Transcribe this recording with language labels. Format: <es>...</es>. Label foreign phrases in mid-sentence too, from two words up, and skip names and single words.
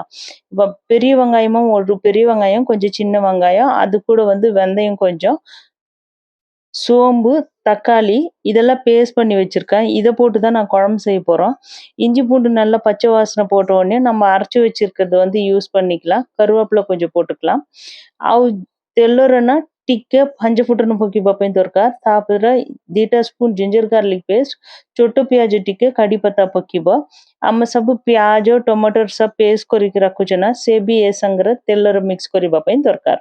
<ta>இப்ப பெரிய வெங்காயமும் ஒரு பெரிய வெங்காயம், கொஞ்சம் சின்ன வெங்காயம், அது கூட வந்து வெந்தயம் கொஞ்சம், சோம்பு, தக்காளி இதெல்லாம் பேஸ்ட் பண்ணி வச்சிருக்கேன்। இதை போட்டு தான் நான் குழம்பு செய்ய போறோம்। இஞ்சி பூண்டு நல்லா பச்சை வாசனை போட்ட உடனே நம்ம அரைச்சு வச்சிருக்கிறது வந்து யூஸ் பண்ணிக்கலாம்। கருவேப்பிலை கொஞ்சம் போட்டுக்கலாம்।</ta> <or>ଆଉ ତେଲରେ ନା ଟିକେ ପାଞ୍ଚ ଫୁଟଣ ପକେଇବା ପାଇଁ ଦରକାର। ତାପରେ 2ଟା</or> <en>spoon ginger garlic paste,</en> <or>ଛୋଟ ପିଆଜ ଟିକେ,</or> <hi>कढ़ी पत्ता</hi> <or>ପକେଇବ। ଆମେ ସବୁ ପିଆଜ ଟମାଟର ସବୁ ପେଷ୍ଟ କରିକି ରଖୁଛେ ନା, ସେ ବି ଏ ସାଙ୍ଗରେ ତେଲରେ ମିକ୍ସ କରିବା ପାଇଁ ଦରକାର।</or>